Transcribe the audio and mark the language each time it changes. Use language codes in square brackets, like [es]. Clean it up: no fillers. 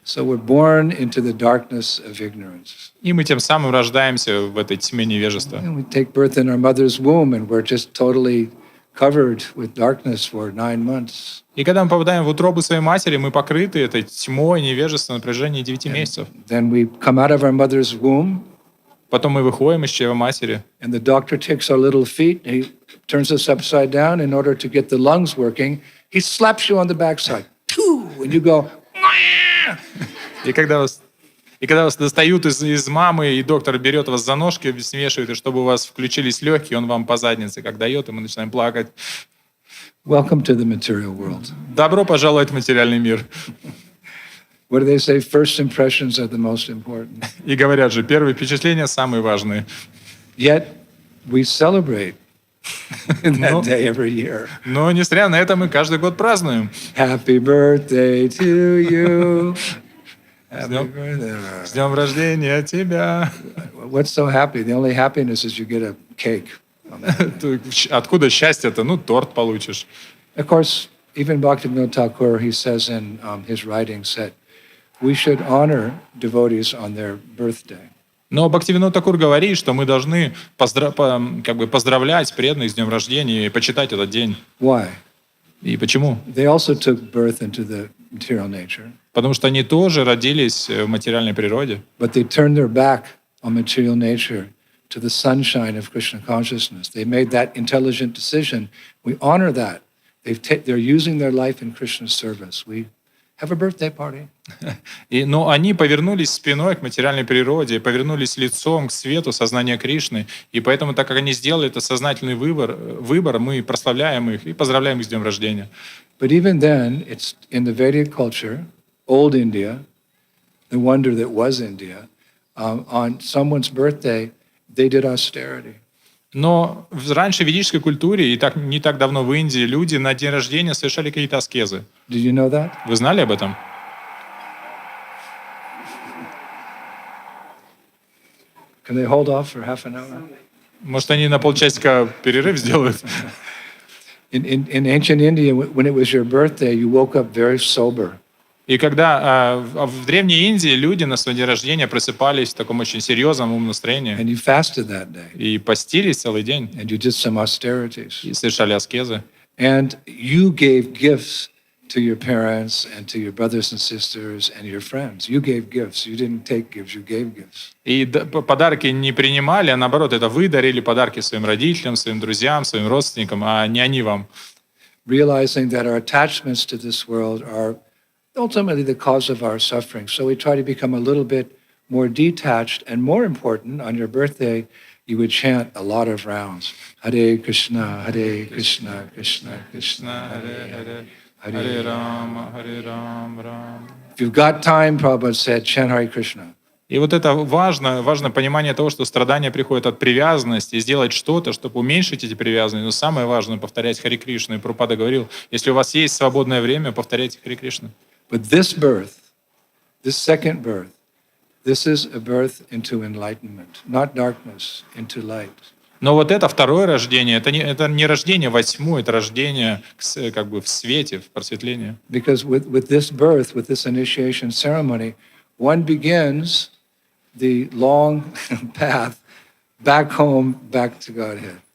[en] So we're born into the darkness of ignorance. [ru] И мы тем самым рождаемся в этой тьме невежества. [en] And we take birth in our mother's womb and we're just totally covered with darkness for 9 months. [ru] И когда мы попадаем в утробу своей матери, мы покрыты этой тьмой невежества на протяжении 9 месяцев. [en] Then we come out of our mother's womb. [ru] Потом мы выходим из чрева матери. [en] And the doctor takes our little feet, he turns us upside down in order to get the lungs working. He slaps you on the backside. And you go, [ru] И когда вас достают из мамы, и доктор берет вас за ножки, смешивает, и чтобы у вас включились легкие, он вам по заднице как дает, и мы начинаем плакать. [en] welcome to the material world. [ru] Добро пожаловать в материальный мир. [en] What do they say? First impressions are the most important. [ru] И говорят же, первые впечатления самые важные. [en] Yet we celebrate that day every year. [ru] Но, несмотря на это, мы каждый год празднуем. [en] Happy birthday to you. Happy birthday. [ru] С днем рождения тебя. [en] What's so happy? The only happiness is you get a cake. [ru] Откуда счастье-то? Ну, торт получишь. [en] Of course, even Bhaktivinoda Thakur, he says in his writings that we should honor devotees on their birthday. [ru] Но Бхактивинод Такур говорит, что мы должны поздравлять преданных с днем рождения и почитать этот день. [en] Why? [ru] И почему? [en] They also took birth into the material nature. [ru] Потому что они тоже родились в материальной природе. [en] But they turned their back on material nature to the sunshine of Krishna consciousness. They made that intelligent decision. We honor that. They're using their life in Krishna's service. We have a birthday party. [ru] Но они повернулись спиной к материальной природе, повернулись лицом к свету сознания Кришны. И поэтому, так как они сделали этот сознательный выбор, мы прославляем их и поздравляем их с днем рождения. [en] But even then, it's in the Vedic culture, old India, the wonder that was India, on someone's birthday, they did austerity. [ru] Но раньше в ведической культуре, и так, не так давно в Индии, люди на день рождения совершали какие-то аскезы. [en] Did you know that? [ru] Вы знали об этом? [en] Can they hold off for half an hour? [ru] Может, они на полчасика перерыв сделают? [en] In ancient India, when it was your birthday, you woke up very sober. [ru] И когда в Древней Индии люди на свой день рождения просыпались в таком очень серьезном умном настроении [en] And you fasted that day. [ru] и постились целый день, [en] And you did some austerities. [ru] и совершали аскезы. [en] And you gave gifts to your parents and to your brothers and sisters and your friends. You gave gifts. You didn't take gifts, you gave gifts. [ru] И подарки не принимали, а наоборот, это вы дарили подарки своим родителям, своим друзьям, своим родственникам, а не они вам. [en] Realizing that our attachments to this world are ultimately the cause of our suffering. So we try to become a little bit more detached, and more important, on your birthday, you would chant a lot of rounds. [sa] Hare Krishna, Hare Krishna, Krishna Krishna, Hare Hare, Hare Rama, Rama. [en] If you've got time, Prabhupada said, chant Hare Krishna. [ru] И вот это важно понимание того, что страдания приходят от привязанности, и сделать что-то, чтобы уменьшить эти привязанности. Но самое важное — повторять Харе Кришну. И Прабхупада говорил, если у вас есть свободное время, повторяйте Харе Кришну. [en] But this birth, this second birth, this is a birth into enlightenment, not darkness, into light. [ru] Но вот это второе рождение, это не рождение во тьму, это рождение как бы в свете, в просветлении. [en] Because with this birth, with this initiation ceremony, one begins the long path back home, back to Godhead.